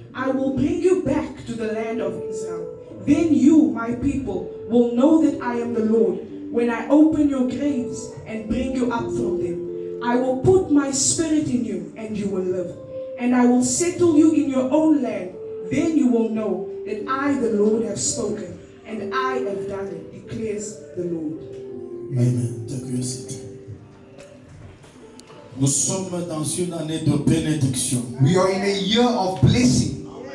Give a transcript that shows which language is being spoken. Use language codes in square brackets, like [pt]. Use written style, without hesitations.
[en] I will bring you back to the land of Israel. Then you, my people, will know that I am the Lord when I open your graves and bring you up from them. I will put my spirit in you and you will live. And I will settle you in your own land. Then you will know that I, the Lord, have spoken, and I have done it, declares the Lord. Amen. Take your seat. [fr] Nous sommes dans une année de bénédiction. [en] We are in a year of blessing.